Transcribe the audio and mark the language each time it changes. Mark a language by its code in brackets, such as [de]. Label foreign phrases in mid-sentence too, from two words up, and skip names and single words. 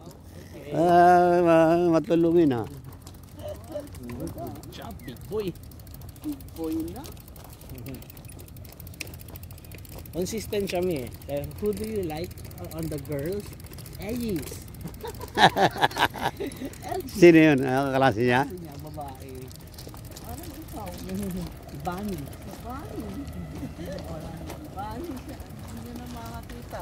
[tl] Matulungin ha. [en] Big boy. Big boy na. [tl] Consistent siya mi eh. [en] Who do you like on the girls? Ellis. [tl] Sino yun? Kaklase niya? Babae. Ano ikaw? Bunny. Bunny. Bunny siya. Hindi na makakita.